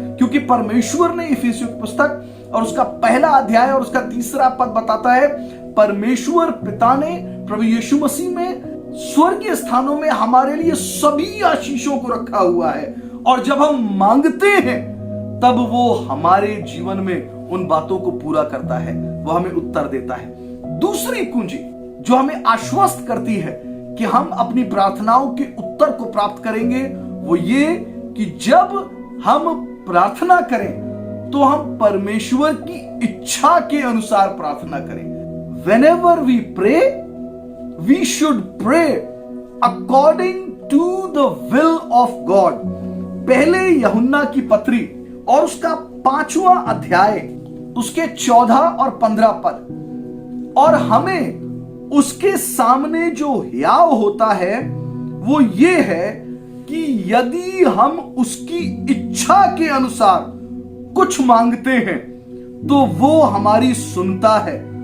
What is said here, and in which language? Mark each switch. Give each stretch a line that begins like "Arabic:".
Hindi: क्योंकि परमेश्वर ने इफिसियों की पुस्तक और उसका 1 अध्याय और उसका 3 पद बताता है, परमेश्वर पिता ने प्रभु यीशु मसीह में स्वर्गीय स्थानों में हमारे लिए सभी आशीषों को रखा हुआ है, और जब हम मांगते हैं तब वो हमारे जीवन में उन बातों को पूरा करता है, वो हमें उत्तर देता है। दूसरी कुंजी जो हमें आश्वस्त करती है कि हम अपनी प्रार्थनाओं के उत्तर को प्राप्त करेंगे, वो ये कि जब हम प्रार्थना करें तो हम परमेश्वर की इच्छा के अनुसार प्रार्थना करें।
English: Whenever we pray, we should pray according to the will of God।
Hindi: पहले यूहन्ना की पत्री और उसका 5वां अध्याय उसके 14 और 15 पद। और हमें उसके सामने जो हियाव होता है वो ये है कि यदि हम उसकी इच्छा के अनुसार कुछ मांगते हैं तो वो हमारी सुनता है।